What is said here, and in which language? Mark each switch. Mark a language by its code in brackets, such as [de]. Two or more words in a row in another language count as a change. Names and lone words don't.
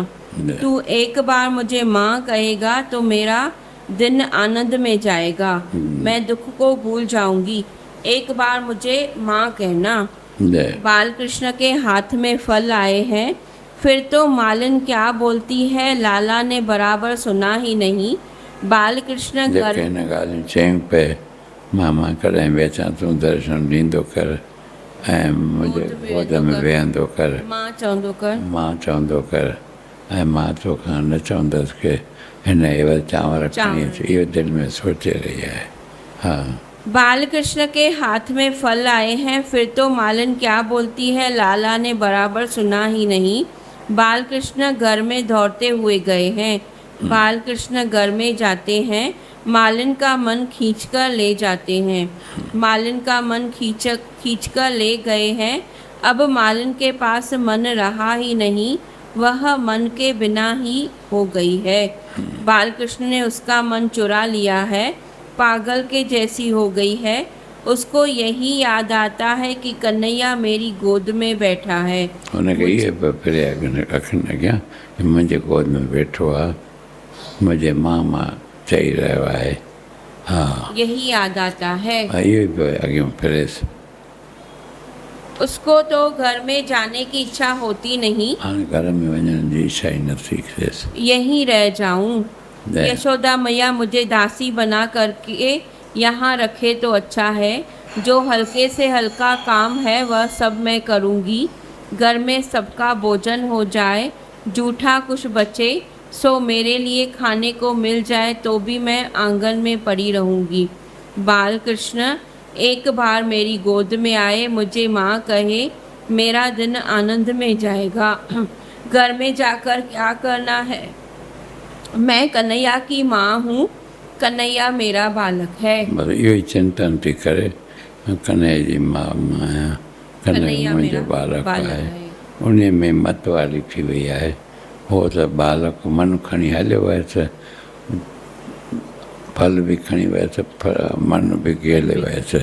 [hi] तू एक बार मुझे माँ कहेगा तो मेरा दिन आनंद में जाएगा, मैं दुख को भूल जाऊंगी। एक बार मुझे माँ कहना। बाल कृष्ण के हाथ में फल आए हैं। फिर तो मालिन क्या बोलती है लाला ने बराबर सुना ही नहीं। बाल कृष्ण घर [sd] ॻाल्हियूं चयूं पे मामा कॾहिं बि अचां तूं दर्शन ॾींदो कर ऐं मुंहिंजे गोद में वेहंदो कर, मां चवंदो कर, मां चवंदो कर। ऐं मां तोखां न चवंदसि की हिन एवल चांवर खणी अच, इहो दिलि में सोचे रही आहे। [hi] हाँ। बाल कृष्ण के हाथ में फल आए हैं। फिर तो मालिन क्या बोलती है लाला ने बराबर सुना ही नहीं। बाल कृष्ण घर में दौड़ते हुए गए हैं। बाल कृष्ण घर में जाते हैं, मालिन का मन खींचकर ले जाते हैं। मालिन का मन खींचकर ले गए हैं। अब मालिन के पास मन रहा ही नहीं, वह मन के बिना ही हो गई है। बाल कृष्ण ने उसका मन चुरा लिया है, पागल के जैसी हो गई है। उसको यही याद आता है कि कन्हैया मेरी गोद में बैठा है। [sd] हुनखे इहे पिए अखियुनि अॻियां कि मुंहिंजे गोद में वेठो आहे, मुंहिंजे मामा चई रहियो आहे। हा [hi] यही याद आता है। [sd] इहो ई पियो अॻियां फिरेसि। [hi] उसको तो घर में जाने की इच्छा होती नहीं। [sd] हाणे घर में वञण जी इच्छा ही नथी थिएसि। [hi] यहीं रह जाऊं। यशोदा मैया मुझे दासी बना करके यहाँ रखे तो अच्छा है। जो हल्के से हल्का काम है वह सब मैं करूँगी। घर में सबका भोजन हो जाए, जूठा कुछ बचे सो मेरे लिए खाने को मिल जाए तो भी मैं आंगन में पड़ी रहूँगी। बाल कृष्ण एक बार मेरी गोद में आए, मुझे माँ कहे, मेरा दिन आनंद में जाएगा। घर में जाकर क्या करना है? मैं कन्हैया की माँ हूँ, कन्हैया मेरा बालक है। [sd] बस इहो ई चिंतन थी करे, कन्हैया जी मां आहियां, कन्हैया मुंहिंजो बालक आहे। उन में मत वारी थी वई आहे। हो त बालक मन खणी हलियो वियसि, फल बि खणी वियसि, मन बि गेले वियसि।